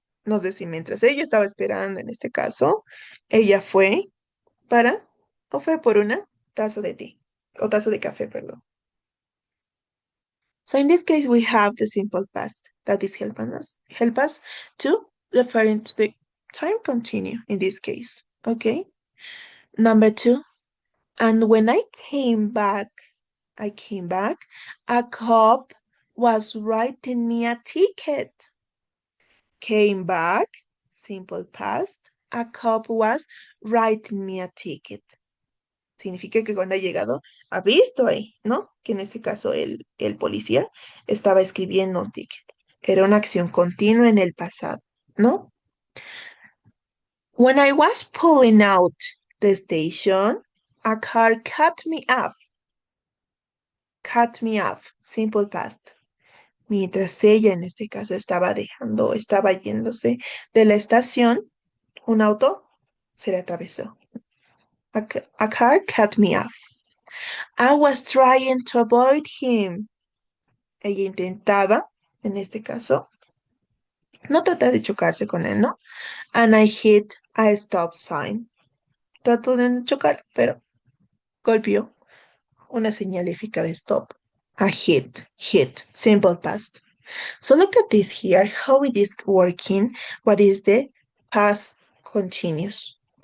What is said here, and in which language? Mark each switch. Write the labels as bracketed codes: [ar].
[es] Nos decía, mientras ella estaba esperando, en este caso, ella fue o fue por una taza de té, o taza de café, perdón. [en] So in this case, we have the simple past that is help us to referring to the time continue in this case, okay? Number 2, and when I came back, a cop was writing me a ticket. Came back, simple past, a cop was writing me a ticket. [es] Significa que cuando ha llegado, ha visto ahí, ¿no? Que en ese caso el policía estaba escribiendo un ticket. Era una acción continua en el pasado, ¿no? [en] When I was pulling out the station, a car cut me off. Cut me off, simple past. [es] Mientras ella, en este caso, estaba yéndose de la estación, un auto se le atravesó. [en] A car cut me off. I was trying to avoid him. [es] Ella intentaba, en este caso, no tratar de chocarse con él, ¿no? [en] And I hit a stop sign. [es] Trató de no chocar, pero golpeó una señalifica de stop. [en] A hit, simple past. So look at this here, how it is working, what is the past continuous.